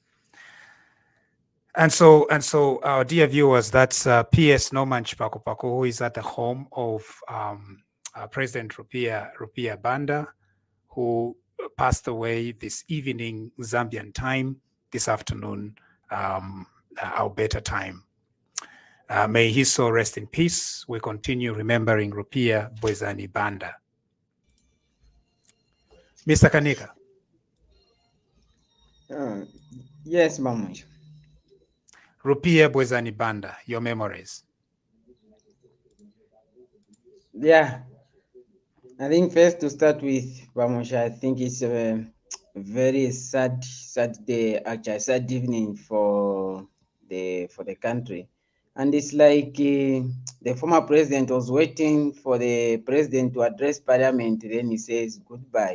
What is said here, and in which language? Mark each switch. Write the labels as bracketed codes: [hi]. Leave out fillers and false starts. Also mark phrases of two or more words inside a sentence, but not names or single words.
[en] And so, our dear viewers, that's PS Norman Chipakupako, who is at the home of President Rupiah Banda, who passed away this evening, Zambian time, this afternoon, Alberta time. May his soul rest in peace. We continue remembering Rupiah Bwezani Banda. Mr. Kanika. Yes, Mamuj. Rupiah Bwezani Banda, your memories. Yeah, I think first to start with, Mamuj, I think it's a very sad day, actually, sad evening for the country. And it's like the former president was waiting for the president to address parliament, then he says goodbye.